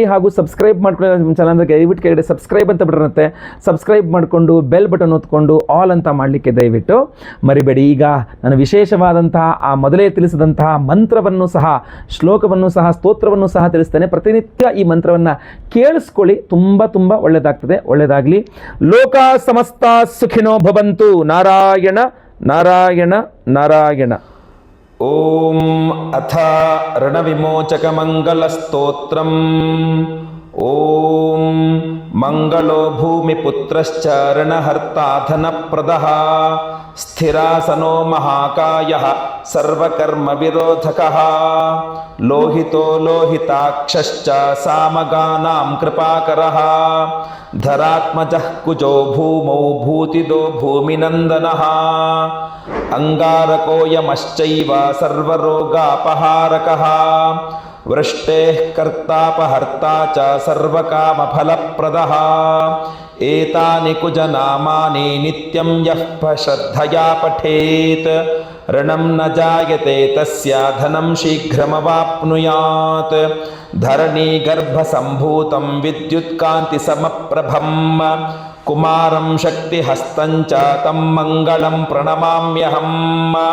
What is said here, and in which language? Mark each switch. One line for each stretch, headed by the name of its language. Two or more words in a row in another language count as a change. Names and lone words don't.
Kannada: ಹಾಗೂ ಸಬ್ಸ್ಕ್ರೈಬ್ ಮಾಡ್ಕೊಳ್ಳಿ ನಿಮ್ಮ ಚಾನಲ್ಗೆ. ದಯವಿಟ್ಟು ಕೆಳಗಡೆ ಸಬ್ಸ್ಕ್ರೈಬ್ ಅಂತ ಬಿಟ್ಟಿರುತ್ತೆ, ಸಬ್ಸ್ಕ್ರೈಬ್ ಮಾಡಿಕೊಂಡು
English: bell button
Kannada: ಒತ್ಕೊಂಡು ಆಲ್ ಅಂತ ಮಾಡಲಿಕ್ಕೆ ದಯವಿಟ್ಟು ಮರಿಬೇಡಿ. ಈಗ ನಾನು ವಿಶೇಷವಾದಂತಹ ಆ ಮೊದಲೇ ತಿಳಿಸಿದಂತಹ ಮಂತ್ರವನ್ನು ಸಹ, ಶ್ಲೋಕವನ್ನು ಸಹ, ಸ್ತೋತ್ರವನ್ನು ಸಹ ತಿಳಿಸ್ತೇನೆ. ಪ್ರತಿನಿತ್ಯ ಈ ಮಂತ್ರವನ್ನು ಕೇಳಿಸ್ಕೊಳ್ಳಿ, ತುಂಬ ತುಂಬ ಒಳ್ಳೆಯದಾಗ್ತದೆ. ಒಳ್ಳೆಯದಾಗಲಿ.
Sanskrit: ಲೋಕ ಸಮಸ್ತ ಸುಖಿನೋ ಭವಂತು. ನಾರಾಯಣ ನಾರಾಯಣ ನಾರಾಯಣ. ಓಂ ಅಥ ಋಣವಿಮೋಚಕ ಮಂಗಲ ಸ್ತೋತ್ರಂ. ಓಂ ಮಂಗಳೋ ಭೂಮಿಪುತ್ರಶ್ಚ ಋಣಹರ್ತಾಧನಪ್ರದಃ ಸ್ಥಿರಾಸನೋ ಮಹಾಕಾಯಃ ಸರ್ವಕರ್ಮ ವಿರೋಧಕಃ ಲೋಹಿತೋ ಲೋಹಿತಾಕ್ಷಶ್ಚ ಸಾಮಗಾನಾಂ ಕೃಪಾಕರಃ ಧರಾತ್ಮಜಃ ಕುಜೋ ಭೂಮೌ ಭೂತಿದೋ ಭೂಮಿನಂದನಃ ಅಂಗಾರಕೋಯಮಶ್ಚೈವ ಸರ್ವರೋಗಾಪಹಾರಕಃ ವೃಷ್ಟೇಃ ಕರ್ತಾಪಹರ್ತಾ ಚ ಸರ್ವಕಾಮಫಲಪ್ರದಃ एतानि कुजनामानि नित्यं यः श्रद्धया पठेत् ऋणं न जायते तस्य धनं शीघ्रमवाप्नुयात् धरणीगर्भसम्भूतं विद्युत्कान्तिसमप्रभं कुमारं शक्तिहस्तं च तं मङ्गलं प्रणमाम्यहम्